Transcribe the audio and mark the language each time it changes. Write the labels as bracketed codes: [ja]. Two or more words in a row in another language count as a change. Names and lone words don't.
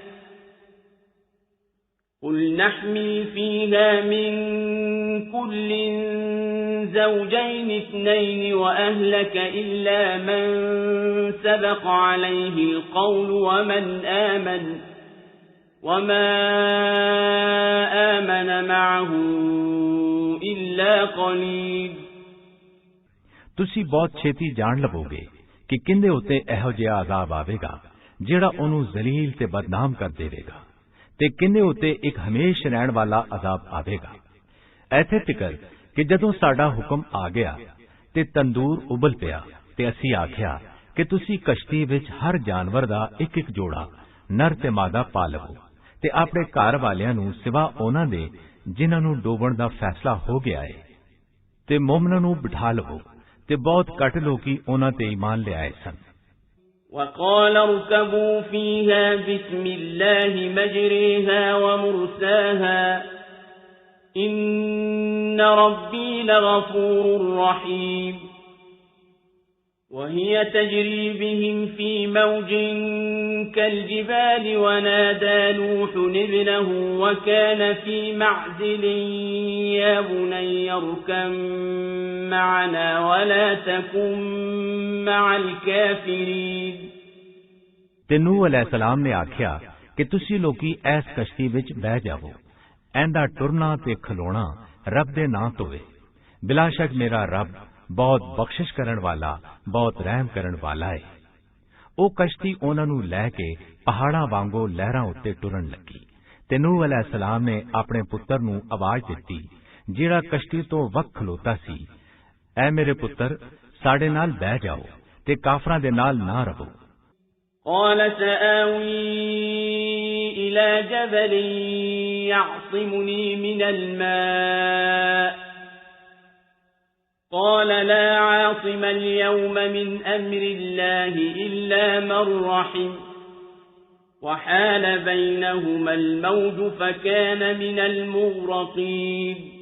[ar] قل نحمل فيها من كل زوجين اثنين وأهلك إلا من سبق عليه القول وما آمن معه إلا قليل [pa] ਤੁਸੀਂ ਬਹੁਤ ਛੇਤੀ ਜਾਣ ਲਵੋਗੇ ਕਿ ਕਿੰਦੇ ਉੱਤੇ ਇਹੋ ਜਿਹਾ ਅਜ਼ਾਬ ਆਵੇਗਾ ਜਿਹੜਾ ਉਹਨੂੰ ਜ਼ਲੀਲ ਤੇ ਬਦਨਾਮ ਕਰ ਦੇਵੇਗਾ ਤੇ ਕਿੰਨੇ ਉਤੇ ਇੱਕ ਹਮੇਸ਼ ਰਹਿਣ ਵਾਲਾ ਅਜ਼ਾਬ ਆਵੇਗਾ। ਇੱਥੇ ਤੱਕ ਕਿ ਜਦੋਂ ਸਾਡਾ ਹੁਕਮ ਆ ਗਿਆ ਤੇ ਤੰਦੂਰ ਉਬਲ ਪਿਆ ਤੇ ਅਸੀਂ ਆਖਿਆ ਕਿ ਤੁਸੀਂ ਕਸ਼ਤੀ ਵਿੱਚ ਹਰ ਜਾਨਵਰ ਦਾ ਇੱਕ ਇੱਕ ਜੋੜਾ ਨਰ ਤੇ ਮਾਦਾ ਪਾ ਲਵੋ ਤੇ ਆਪਣੇ ਘਰ ਵਾਲਿਆਂ ਨੂੰ ਸਿਵਾ ਉਹਨਾਂ ਦੇ ਜਿਨ੍ਹਾਂ ਨੂੰ ਡੋਬਣ ਦਾ ਫੈਸਲਾ ਹੋ ਗਿਆ ਹੈ ਤੇ ਮੁਮਨਾਂ ਨੂੰ ਬਿਠਾ ਲਵੋ ਤੇ ਬਹੁਤ ਘੱਟ ਲੋਕੀ ਉਹਨਾਂ ਤੇ ਈਮਾਨ ਲਿਆਏ ਸਨ। [ar] وقال اركبوا فيها بسم الله مجريها ومرساها إن ربي لغفور رحيم وهي تجري بهم في موج كالجبال ونادى نوح ابنه وكان في معزل يا بني اركب معنا ولا تكن مع الكافرين [pa] ਤੇ ਨੂਹ ਅਲੈਹਿਸਲਾਮ ਨੇ ਆਖਿਆ ਕਿ ਤੁਸੀਂ ਲੋਕੀ ਇਸ ਕਸ਼ਤੀ ਵਿੱਚ ਬਹਿ ਜਾਵੋ। ਇਹਦਾ ਟੁਰਨਾ ਤੇ ਖਲੋਣਾ ਰੱਬ ਦੇ ਨਾਂ ਤੋਂ ਹੈ। ਬਿਲਾਸ਼ੱਕ ਮੇਰਾ ਰੱਬ ਬਹੁਤ ਬਖਸ਼ਿਸ਼ ਕਰਨ ਵਾਲਾ, ਬਹੁਤ ਰਹਿਮ ਕਰਨ ਵਾਲਾ ਹੈ। ਉਹ ਕਸ਼ਤੀ ਉਹਨਾਂ ਨੂੰ ਲੈ ਕੇ ਪਹਾੜਾਂ ਵਾਂਗੂ ਲਹਿਰਾਂ ਉੱਤੇ ਟੁਰਨ ਲੱਗੀ ਤੇ ਨੂਹ ਅਲੈਹਿਸਲਾਮ ਨੇ ਆਪਣੇ ਪੁੱਤਰ ਨੂੰ ਆਵਾਜ਼ ਦਿੱਤੀ ਜਿਹੜਾ ਕਸ਼ਤੀ ਤੋਂ ਵੱਖ ਖਲੋਤਾ ਸੀ, ਐ ਮੇਰੇ ਪੁੱਤਰ ਸਾਡੇ ਨਾਲ ਬਹਿ ਜਾਓ ਤੇ ਕਾਫਰਾਂ ਦੇ ਨਾਲ ਨਾ ਰਹੋ। [ar] قال سآوي إلى جبل يعصمني من الماء قال لا عاصم اليوم من أمر الله إلا من رحم وحال بينهما الموج فكان من المغرقين